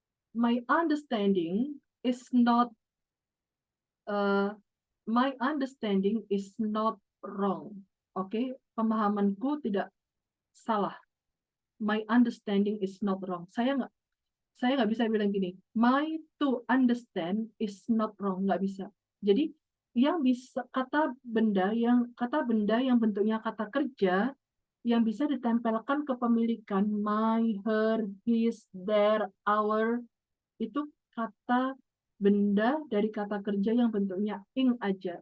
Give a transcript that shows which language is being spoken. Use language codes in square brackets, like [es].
[en] My understanding is not my understanding is not wrong. [id] Oke, pemahamanku tidak salah. [en] My understanding is not wrong. [id] Saya nggak bisa bilang gini. [en] My to understand is not wrong. [id] Nggak bisa. Jadi yang bisa kata benda yang bentuknya kata kerja yang bisa ditempelkan ke pemilikan [en] my, her, his, their, our [id] itu kata benda dari kata kerja yang bentuknya ing aja.